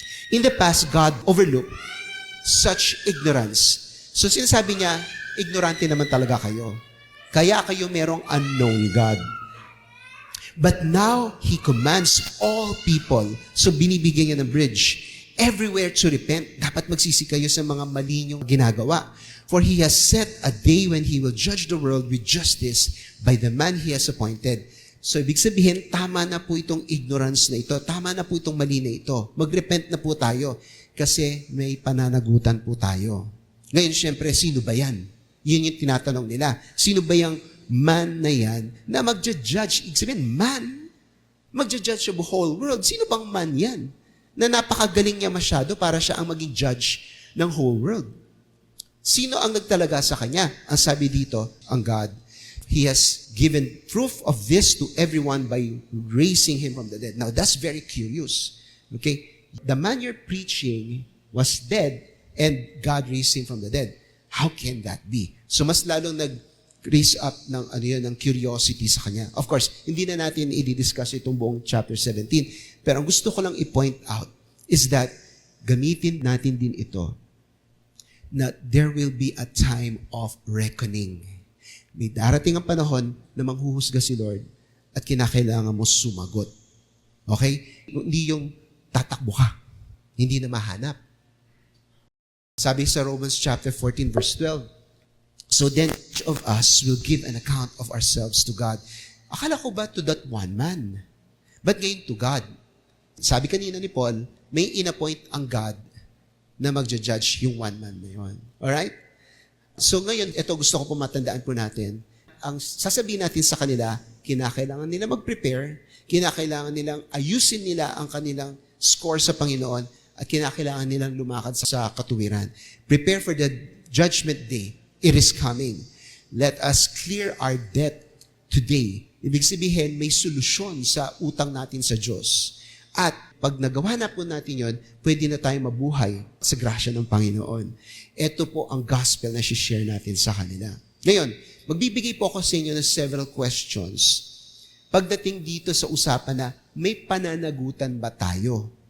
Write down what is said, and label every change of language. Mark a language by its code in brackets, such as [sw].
[en] In the past, God overlooked such ignorance. [tl] So, sinasabi niya, ignorante naman talaga kayo. Kaya kayo merong [en] unknown God. But now, He commands all people. [tl] So, binibigyan niya ng bridge. [en] Everywhere to repent. [tl] Dapat magsisi kayo sa mga mali niyong ginagawa. [en] For He has set a day when He will judge the world with justice by the man He has appointed. [tl] So, ibig sabihin, tama na po itong ignorance na ito. Tama na po itong mali na ito. Magrepent na po tayo. Kasi may pananagutan po tayo. Ngayon, syempre, sino ba yan? Yun yung tinatanong nila. Sino ba yung man na yan na magja-judge? Ibig sabihin, man? [en] Magja-judge of the whole world. [tl] Sino bang man yan? Na napakagaling niya masyado para siya ang maging judge ng [en] whole world. [tl] Sino ang nagtalaga sa kanya? Ang sabi dito, ang God. [en] He has given proof of this to everyone by raising Him from the dead. Now, that's very curious. Okay? The man you're preaching was dead and God raised Him from the dead. How can that be? [tl] So, mas lalong nag-raise up ng curiosity sa kanya. Of course, hindi na natin i-discuss itong buong chapter 17. Pero ang gusto ko lang i-point out is that gamitin natin din ito na [en] there will be a time of reckoning. [tl] May darating ang panahon na manghuhusga si Lord at kinakailangan mo sumagot. Okay? Hindi yung tatakbo ka. Hindi na mahanap. [en] Sabi sa Romans chapter 14 verse 12, so then each of us will give an account of ourselves to God. [tl] Akala ko ba [en] to that one man? [tl] But ngayon to God. Sabi kanina ni Paul, may inappoint ang God na magja-judge yung [en] one man [tl] na yun. Alright? So ngayon, ito gusto ko po matandaan po natin. Ang sasabihin natin sa kanila, kinakailangan nila mag-prepare, kinakailangan nilang ayusin nila ang kanilang score sa Panginoon, at kinakailangan nilang lumakad sa katuwiran. [en] Prepare for the judgment day. It is coming. Let us clear our debt today. [tl] Ibig sabihin, may solusyon sa utang natin sa Diyos. At pag nagawa na po natin yon, pwede na tayong mabuhay sa grasya ng Panginoon. Ito po ang gospel na share natin sa kanila. Ngayon, magbibigay po ako sa inyo ng several questions pagdating dito sa usapan na may pananagutan ba tayo?